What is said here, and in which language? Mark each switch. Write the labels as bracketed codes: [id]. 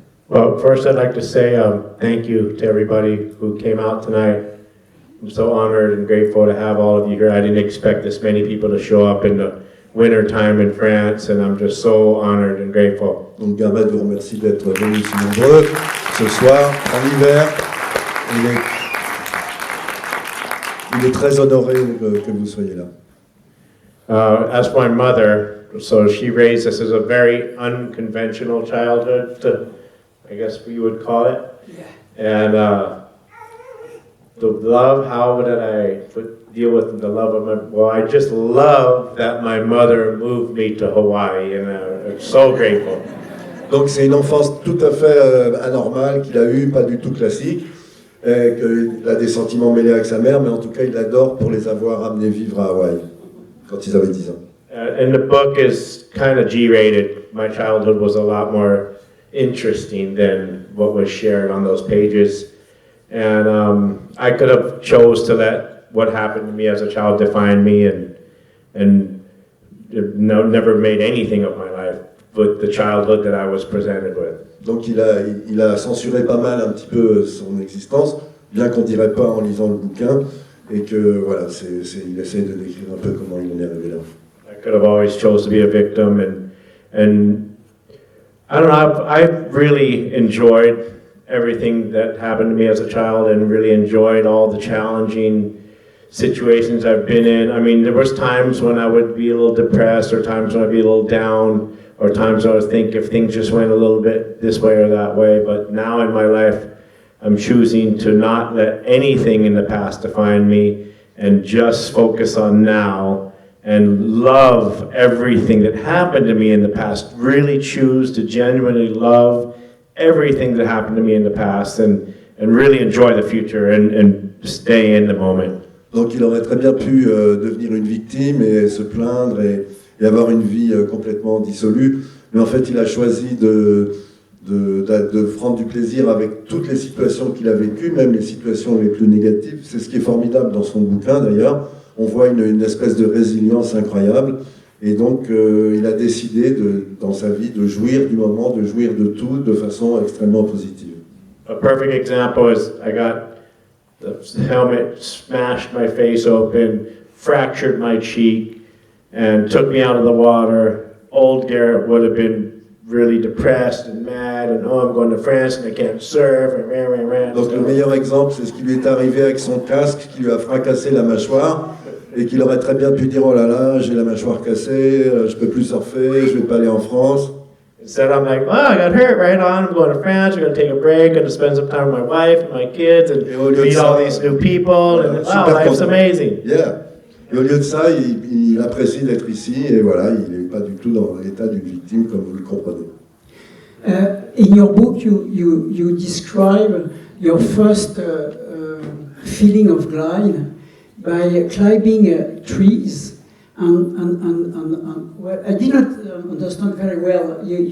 [en] Well, first I'd like to say thank you to everybody who came out tonight. I'm so honored and grateful to have all of you here. I didn't expect this many people to show up in the winter time in France, and I'm just so honored and grateful. [fr] Donc Garrett vous remercie d'être venus si nombreux ce soir, en hiver. Il est très honoré que vous soyez là. [en] As my mother, so she raised us as a very unconventional childhood, I guess we would call it. Yeah. And the love, how did I deal with the love of well, I just love that my mother moved me to Hawaii, and I'm so grateful. [fr] Donc c'est une enfance tout à fait anormale qu'il a eue, pas du tout classique, qu'il a des sentiments mêlés avec sa mère, mais en tout cas il adore pour les avoir amenés vivre à Hawaï, quand ils avaient 10 ans. [en] And the book is kind of G-rated. My childhood was a lot more interesting than what was shared on those pages. And I could have chose to let what happened to me as a child define me, and never made anything of my life with the childhood that I was presented with. [fr] Donc il a censuré pas mal un petit peu son existence, bien qu'on dirait pas en lisant le bouquin, et que voilà, il essaie de décrire un peu comment il en est arrivé là. [en] I could have always chose to be a victim, and I don't know, I've really enjoyed everything that happened to me as a child, and really enjoyed all the challenging situations I've been in. I mean, there was times when I would be a little depressed, or times when I'd be a little down, or times when I would think if things just went a little bit this way or that way. But now in my life, I'm choosing to not let anything in the past define me, and just focus on now, and love everything that happened to me in the past. Really choose to genuinely love everything that happened to me in the past, and really enjoy the future, and stay in the moment. [fr] Donc il aurait très bien pu devenir une victime et se plaindre et avoir une vie complètement dissolue, mais en fait il a choisi de prendre du plaisir avec toutes les situations qu'il a vécues, même les situations les plus négatives. C'est ce qui est formidable dans son bouquin d'ailleurs. On voit une espèce de résilience incroyable, et donc il a décidé dans sa vie de jouir du moment, de jouir de tout de façon extrêmement positive. [en] A perfect example is I got the helmet smashed my face open, fractured my cheek, and took me out of the water. Old Garrett would have been really depressed and mad, and I'm going to France and I can't surf, and [fr] Donc le meilleur exemple, c'est ce qui lui est arrivé avec son casque qui lui a fracassé la mâchoire, et qu'il aurait très bien pu dire oh là là, j'ai la mâchoire cassée, je peux plus surfer, je vais pas aller en France. [en] Instead, I'm like, I got hurt, right on, I'm going to France, I'm going to take a break, I'm going to spend some time with my wife and my kids, and meet all these new people, and wow, life's amazing. Yeah. [fr] Et au lieu de ça, il apprécie d'être ici, et voilà, il n'est pas du tout dans l'état d'une victime, comme vous le comprenez. [en] In your book, you describe your first feeling of glide by climbing trees, and well, I did not understand very well.